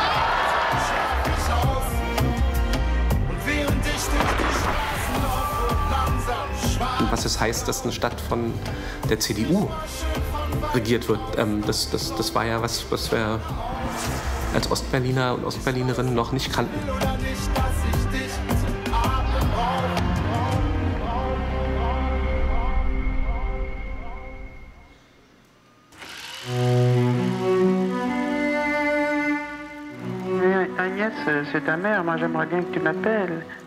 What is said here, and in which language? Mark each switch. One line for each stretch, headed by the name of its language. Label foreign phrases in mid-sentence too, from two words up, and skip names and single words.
German: Was es heißt, dass eine Stadt von der CDU regiert wird, das war ja was wir als Ostberliner und Ostberlinerinnen noch nicht kannten.
French: Agnès, c'est ta mère, moi j'aimerais bien que tu m'appelles.